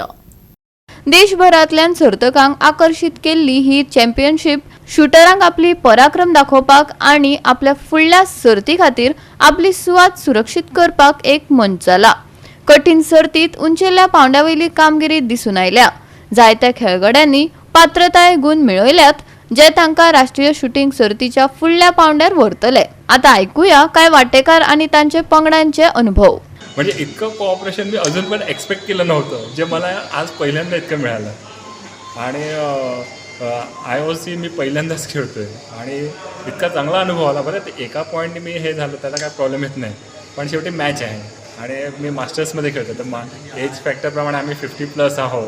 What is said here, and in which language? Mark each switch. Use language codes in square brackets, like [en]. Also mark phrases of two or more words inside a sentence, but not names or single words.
[kok] देशभरांतल्यान सर्तकांक आकर्षित केल्ली ही चॅम्पियनशीप शूटरांक आपली पराक्रम दाखोवपाक आणि आपल्या फुडल्या सर्ती खातीर आपली सुवात सुरक्षीत करपाक एक मंच जाला. कठीण सर्तीत उंचेल्या पावंड्यावयली कामगिरी दिसून आयल्या. जायत्या खेळगड्यांनी पात्रताय गुण मेळयल्यात जे तांकां राष्ट्रीय शूटिंग सर्तीच्या फुडल्या पावंड्यार व्हरतले. आता ऐकूया काय वाटेकार आणि तांचे पंगडांचे अनुभव. [mr] म्हणजे इतकं कोऑपरेशन मी अजून पण एक्सपेक्ट केलं नव्हतं, जे मला आज पहिल्यांदा इतकं मिळालं. आणि IOC मी पहिल्यांदाच खेळतोय आणि इतका चांगला अनुभव आला. बरं ते एका पॉईंटने मी हे झालं त्याला काय प्रॉब्लेम येत नाही, पण शेवटी मॅच आहे आणि मी मास्टर्समध्ये खेळतो तर एज फॅक्टरप्रमाणे आम्ही 50+ आहोत.